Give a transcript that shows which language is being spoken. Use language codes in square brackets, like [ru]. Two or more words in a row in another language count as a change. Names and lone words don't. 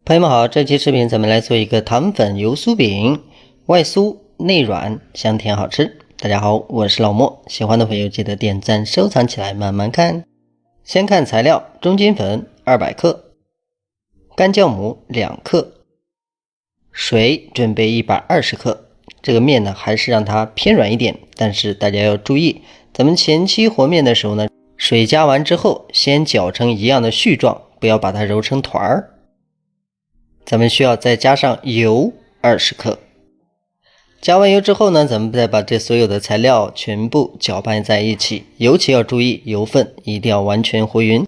[zh] 朋友們好，這期視頻咱們來做一個糖粉油酥餅，外酥內軟，香甜好吃。大家好，我是老莫，喜歡的朋友記得點讚收藏起來慢慢看。先看材料：中筋粉200克，乾酵母2克，水準備120克。這個面呢還是讓它偏軟一點，但是大家要注意，咱們前期和面的時候呢，水加完之後先搅成一樣的絮狀，不要把它揉成团儿。咱们需要再加上油20克。加完油之后呢，咱们再把这所有的材料全部搅拌在一起，尤其要注意油分一定要完全和匀。